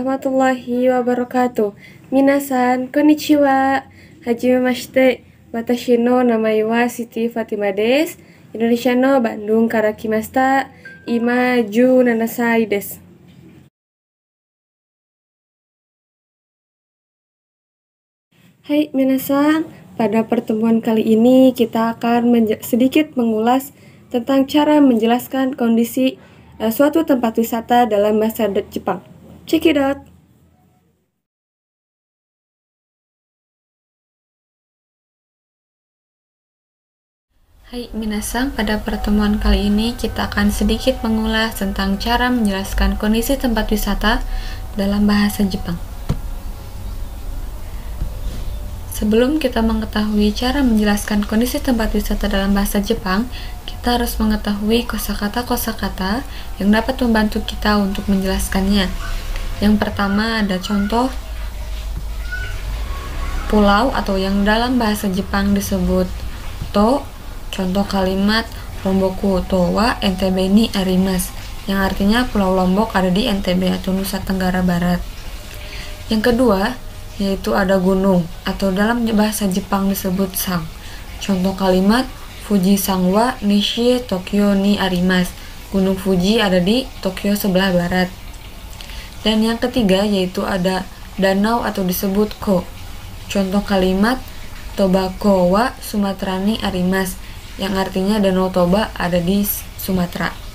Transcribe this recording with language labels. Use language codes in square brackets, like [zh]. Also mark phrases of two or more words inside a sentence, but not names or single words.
[ar] ورحمة الله وبركاته. [ja] 皆さん、こんにちは。はじめまして. Watashi no namae wa Siti Fatima desu. Indonesia no Bandung kara kimashita. 今17歳です。Hai皆さん, [id] pada pertemuan kali ini kita akan sedikit mengulas tentang cara menjelaskan kondisi suatu tempat wisata dalam bahasa Jepang. [en] Check it out! [id] Hai minasan, pada pertemuan kali ini kita akan sedikit mengulas tentang cara menjelaskan kondisi tempat wisata dalam bahasa Jepang. Sebelum kita mengetahui cara menjelaskan kondisi tempat wisata dalam bahasa Jepang, kita harus mengetahui kosakata-kosakata yang dapat membantu kita untuk menjelaskannya. Yang pertama ada contoh pulau atau yang dalam bahasa Jepang disebut to. Contoh kalimat [ja] ロンボク島はNTBにあります, [id] yang artinya Pulau Lombok ada di NTB atau Nusa Tenggara Barat. Yang kedua yaitu ada gunung atau dalam bahasa Jepang disebut san. Contoh kalimat [ja] 富士山は西東京にあります, [id] Gunung Fuji ada di Tokyo sebelah barat. Dan yang ketiga yaitu ada danau atau disebut ko. Contoh kalimat [ja] トバ湖はスマトラにあります, [id] yang artinya Danau Toba ada di Sumatera.